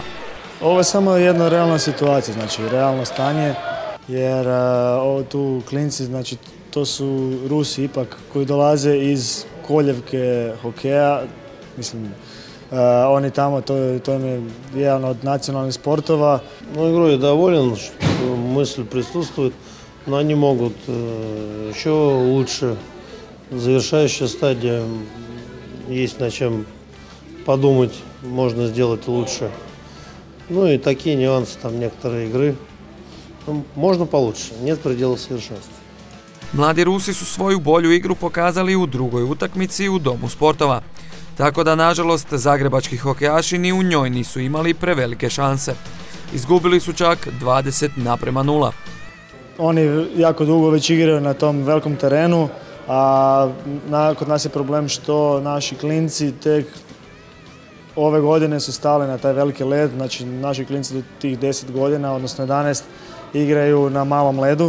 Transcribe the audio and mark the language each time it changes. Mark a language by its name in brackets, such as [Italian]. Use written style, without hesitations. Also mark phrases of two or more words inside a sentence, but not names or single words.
[Croatian] Ovo je samo jedna realna situacija, znači realno stanje, jer tu klinci, znači to su Rusi ipak koji dolaze iz koljevke hokeja, mislim, oni tamo, to je jedan od nacionalnih sportova. [Russian] Ну, игрой я доволен, что мысль присутствует, но они могут еще лучше. Завершающая стадия, есть над чем подумать, можно сделать лучше. Ну и такие нюансы, там некоторые игры. Можно получше, нет предела совершенства. [Croatian] Mladi Rusi su svoju bolju igru pokazali u drugoj utakmici u Domu sportova. Tako da, nažalost, zagrebački hokejaši ni u njoj nisu imali prevelike šanse. Izgubili su čak 20:0. Oni jako dugo već igraju na tom velikom terenu, a kod nas je problem što naši klinci tek ove godine su stali na taj veliki led, znači naši klinci do tih 10 godina, odnosno 11, igraju na malom ledu.